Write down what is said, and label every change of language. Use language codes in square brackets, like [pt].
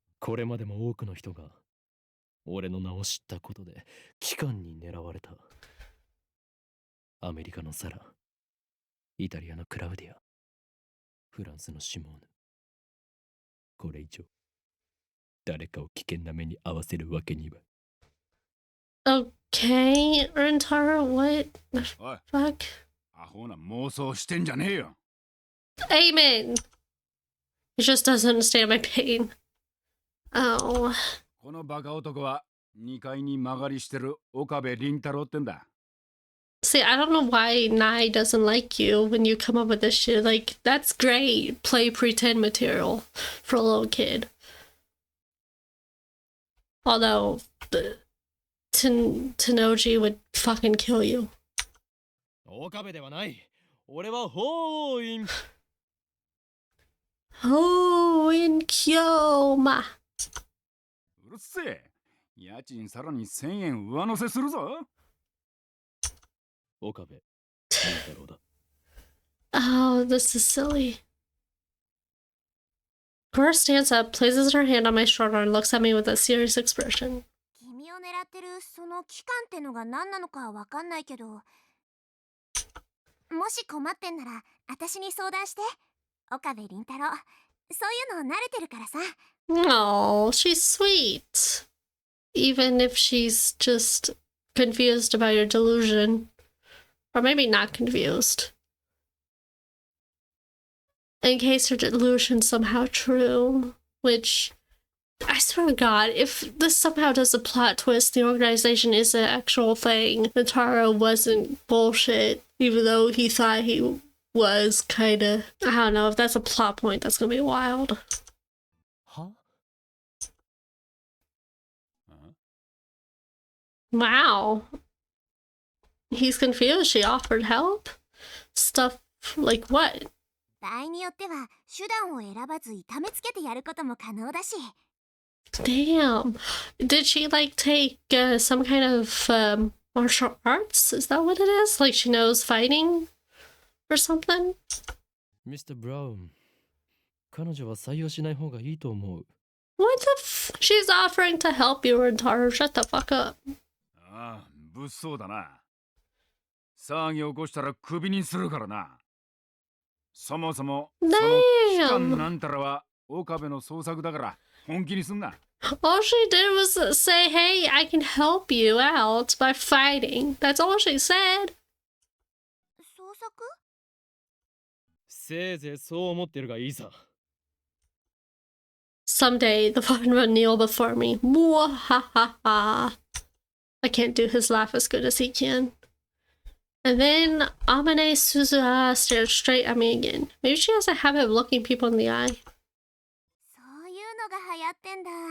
[ja] これまでも多くの人が俺の名を知ったことで機関に狙われたアメリカのサライタリアのクラウディアフランスのシモーヌこれ以上誰かを危険な目に合わせるわけには [en] Okay, Rentaro, what the [ja] おい、 [en] fuck? [ja] アホな妄想してんじゃねえよ。 [en] Amen. He just doesn't understand my pain. Oh. [ja] このバカ男は2階に曲がりしてる岡部倫太郎ってんだ。 [en] See, I don't know why Nai doesn't like you when you come up with this shit. Like, that's great. Play pretend material for a little kid. Although, Tenoji would fucking kill you. [ja] 岡部ではない俺はホーイン [en] Oh, in Kyoma. [ja] うるせえ。家賃さらに1000円上乗せするぞ。岡部倫太郎だ [en] Oh, this is silly. Cora stands up, places her hand on my shoulder, and looks at me with a serious expression. [ja] 君を狙ってるその期間ってのが何なのかわかんないけど、ももし困ってんなら私に相談して。岡部倫太郎、そういうの慣れてるからさ。 [en] Oh, she's sweet. Even if she's just confused about your delusion. Or maybe not confused. In case your delusion's somehow true. Which, I swear to God, if this somehow does a plot twist, the organization is an actual thing, and Taro wasn't bullshit, even though he thought he was kinda. I don't know, if that's a plot point, that's gonna be wild. は Wow. He's confused. She offered help? Stuff like what? [ja] 場合によっては手段を選ばず痛めつけてやることも可能だし。 [en] Damn. Did she like take some kind of martial arts? Is that what it is? Like she knows fighting or something? Mr. [ja] Brown 彼女は採用しない方がいいと思う [en] What the She's offering to help you, Rentaro. Shut the fuck up. [ja] ああ、物騒だな。騒ぎ起こしたらクビにするからな。そもそもその期間なんたらは岡部の創作だから本気にすんな。 [en] All she did was say, hey, I can help you out by fighting. That's all she said. [ja] 創作？せいぜいそう思ってるがいいさ [en] Someday the one will kneel before me. Mwahaha. I can't do his laugh as good as he can. And then Amane Suzuha stared straight at me again. Maybe she has a habit of looking people in the eye. [ja] そういうのが流行ってんだ。